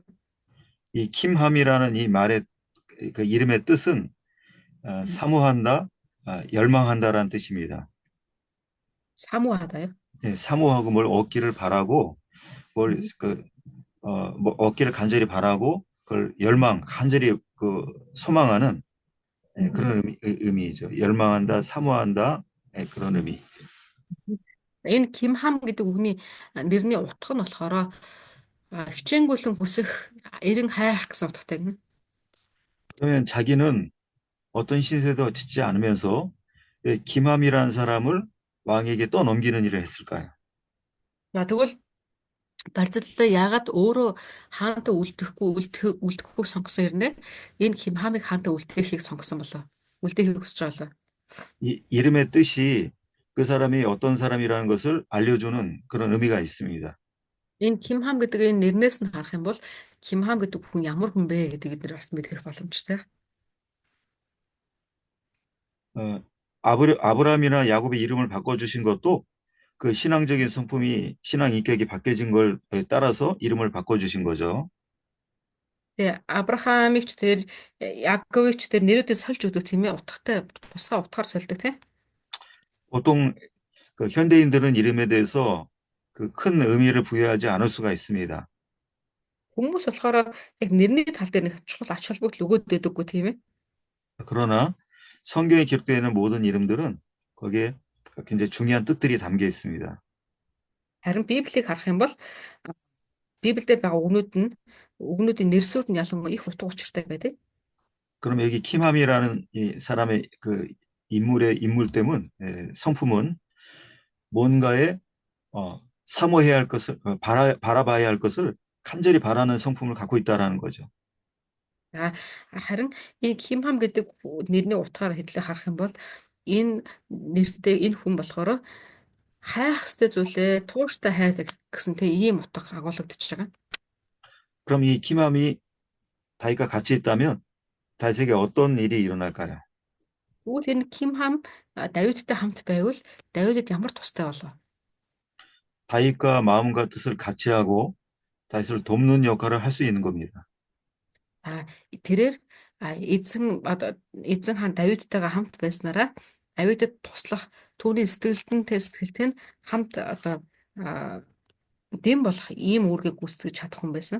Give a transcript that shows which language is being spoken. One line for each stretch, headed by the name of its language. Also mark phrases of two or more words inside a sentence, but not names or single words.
Korean: 이 김함이라는 이 말의 그 이름의 뜻은 사모한다, 열망한다라는 뜻입니다. 사모하다요? 네, 사모하고 뭘 얻기를 바라고 뭘 뭐 얻기를 간절히 바라고 그걸 간절히 소망하는 그런 의미이죠. 열망한다, 사모한다 그런 의미.
Mongolian: Энэ Кимхам гэдэг үгний нэрний утга нь болохоор хичээнгүйлэн хүсэх, эрен хайх гэсэн утгатай гэнэ.
Korean: 그러면 자기는 어떤 신세도 짓지 않으면서 김함이라는 사람을 왕에게 떠넘기는 일을 했을까요?
Mongolian: Тэгвэл Барселона яагаад өөрөө хаантай үлдэхгүй сонгосон юм бэ? Энэ Кимхамыг хаантай үлдээхийг сонгосон болоо. Үлдээхийг хүсэж байгаа.
Korean: 이 이름의 뜻이 그 사람이 어떤 사람이라는 것을 알려주는 그런 의미가 있습니다.
Mongolian: Энэ Ким Хам гэдэг энэ нэрнээс нь харах юм бол Ким Хам гэдэг хүн ямар хүн бэ гэдэг бид нар бас мэдэх боломжтой.
Korean: 어, 아브라함이나 야곱의 이름을 바꿔주신 것도 그 신앙적인 성품이 신앙 인격이 바뀌어진 걸 따라서 이름을 바꿔주신 거죠.
Mongolian: Тэгээ Авраамыг ч тэр Яаковыг ч тэр нэрүүдээ сольж өгдөг тийм ээ, утгатай тусгай утгаар сольдог тийм.
Korean: 보통 그 현대인들은 이름에 대해서 그 큰 의미를 부여하지 않을 수가 있습니다.
Mongolian: Хүмүүс болохоор яг нэрний тал дээр нэг чухал ач холбогдол өгөөд байдаггүй тийм ээ.
Korean: 그러나 성경에 기록되어 있는 모든 이름들은 거기에 굉장히 중요한 뜻들이 담겨 있습니다.
Mongolian: Харин Библийг харах юм бол Библиэд байгаа үгнүүдийн нэрсүүд нь ялангуяа их утга учиртай байдаг.
Korean: 그럼 여기 킴함이라는 이 사람의 그 인물의 인물됨은 성품은 뭔가에 사모해야 할 것을 바라봐야 할 것을 간절히 바라는 성품을 갖고 있다라는 거죠.
Mongolian: Харин энэ Кимхам гэдэг нэрний утгаар хэдлээ харах юм бол энэ нэртэй энэ хүн болохоор хайх ёстой зүйлээ тууштай хайдаг гэсэн тийм ийм утга агуулгадчихж байгаа.
Korean: 그럼 이 킴함이 다윗과 같이 있다면 다윗에게 어떤 일이 일어날까요?
Mongolian: Тэгвэл энэ Кимхам Давидтай хамт байвал Давидэд ямар тустай болов?
Korean: 다윗과 마음과 뜻을 같이 하고 다윗을 돕는 역할을 할 수 있는 겁니다.
Mongolian: Тэрээр эзэн хаан Давидтайгаа хамт байснараа Давидэд туслах түүний сэтгэлтэй нь хамт дэм болох ийм үүргийг гүйцэтгэж чадах хүн байсан.